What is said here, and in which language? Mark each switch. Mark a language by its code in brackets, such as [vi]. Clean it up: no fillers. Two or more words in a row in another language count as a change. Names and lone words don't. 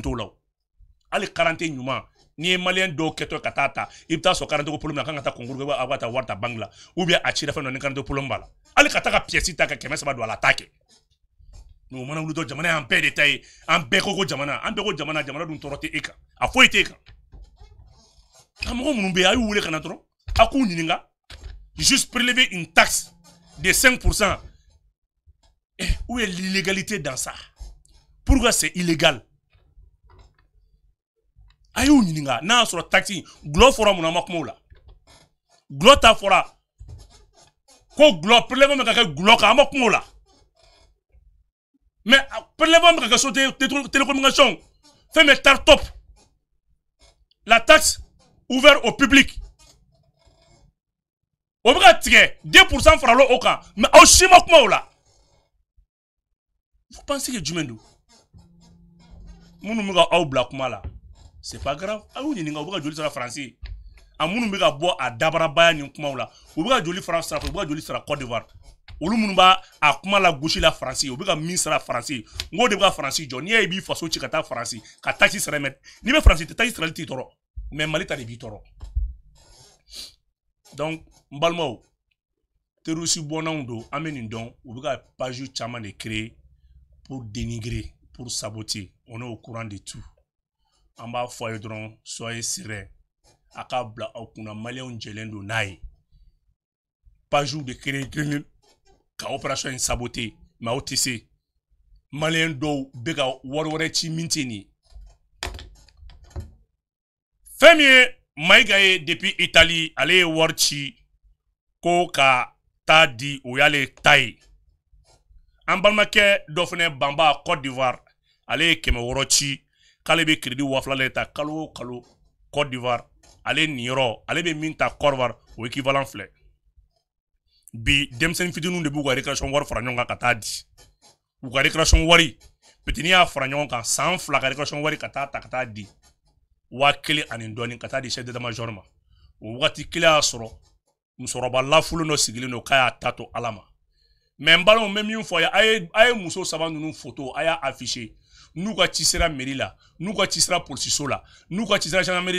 [bm] t'o la o hali 40 ɲuman n'i ye maliyɛn dɔw kɛtɔ ka taa ta i bɛ taa sɔrɔ 40 ko problème na kan ka taa concours kɛ aw ka taa wari ta banque la [fr] ou bien [bm] a cira fɛn dɔ ni 40 problème b'a la hali ka taa ka pièce ta ka 300 don a la a t'a kɛ mais o mana wuli dɔrɔn jamana y'an bɛɛ de ta ye an bɛɛ ko jamana jamana dun tɔɔrɔ tɛ e kan a foyi t'e kan a mɔgɔ minnu bɛ yen a y'u wele ka na dɔrɔn a k'u ɲininka [fr] juste prélever une taxe de 5%. Où est l'illégalité dans ça? pourquoi c'est illégal [bm] ayo ɲininga n'a sɔrɔ taxi gulɔ fɔra mun na ma kuma o la gulɔ ta fɔra ko gulɔ prélèvement bɛ ka kɛ gulɔ kan an ma kuma o la mais prélèvement bɛ ka kɛ so télécommunication fɛn bɛ tar top la [fr] taxe ouverte au public [bm] o bɛ ka tigɛ 2% faralo o kan mais aw si ma kuma o la [fr] vous pensez que [bm] jumɛn don minnu bɛ ka aw bila kuma la [fr] c'est pas grave [bm] aw ɲininka u bɛ ka joli sara faransi a minnu bɛ ka bɔ a dabarabaya ni kumaw la u bɛ ka joli fara sara u bɛ ka joli sara Côte d'Ivoire olu minnu b'a a kuma la gosi la faransi u bɛ ka min sara faransi n ko de bɛ ka faransi jɔ n'i y'a ye i b'i faso ci ka taa faransi ka taxi sara mɛ n'i bɛ faransi taxi sarali t'i tɔɔrɔ mais Mali ta de b'i tɔɔrɔ donc n balimaw terroriste bɔnnanw don an bɛ nin dɔn u bɛ ka page caman de [fr] créer pour dénigrer pour saboter on est au courant de tout [bm] an b'a fɔ a ye dɔrɔn [fr] soyez serein [bm] a k'a bila aw kunna maliyɛnw jɛlen don n'a ye pagew de créer ka opération in saboter mais aw tɛ se maliyɛn dɔw bɛ ka wari wɛrɛ ci min tɛ nin ye fɛn min ye Mayiga ye [fr] depuis Italie [bm] ale ye wari ci ko ka taa di o y'ale ta ye an balimakɛ dɔ fana banba Côte d'Ivoire ale ye 600 ci k'ale bɛ crédit 2000 ta kalo o kalo Côte d'Ivoire ale niyɔrɔ ale bɛ min ta Côte d'Ivoire o équivalent filɛ bi denmisɛnnin fitininw de b'u ka récréation wari fara ɲɔgɔn kan ka taa di u ka récréation wari peut-être n'i y'a fara ɲɔgɔn kan san 2 ka récréation wari ka taa ta ka taa di 1000 ani dɔɔni ka taa di [fr] chef d'état-major [bm] ma o wagati kelen y'a sɔrɔ musokɔrɔba lafulen dɔ sigilen don k'a y'a ta to Ala ma mais n balimaw n bɛ min fɔ a ye muso 3 ninnu photo a y'a affiché n'u ka ci sera mairie la n'u ka ci sera policiso la n'u ka ci sera gendarmerie